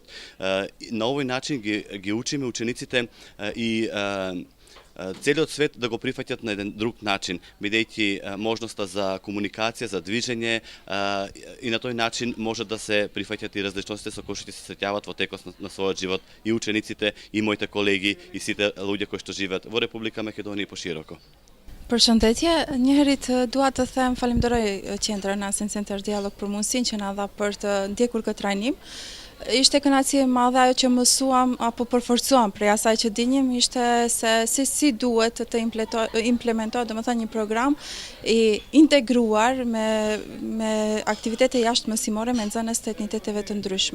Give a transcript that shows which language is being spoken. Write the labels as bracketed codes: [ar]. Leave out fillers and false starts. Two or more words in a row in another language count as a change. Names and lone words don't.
[mk] На овој начин ги учиме учениците и целиот свет да го прифаќат на еден друг начин, бидејќи можноста за комуникација, за движење и на тој начин може да се прифаќат и различностите со кои што се среќаваат во текот на својот живот и учениците, и моите колеги, и сите луѓе кои што живеат во Република Македонија и пошироко. [sq] Përshëndetje, njëherit dua të them falenderoj qendrën Nansen Center Dialog për mundësinë që na dha për të ndjekur këtë trajnim. Ishte kënaqësi e madhe ajo që mësuam apo përforcuam prej asaj që dinjim ishte se si duhet të implementohet, domethënë një program i integruar me aktivitete jashtëmësimore me nxënës të etniteteve të ndryshme.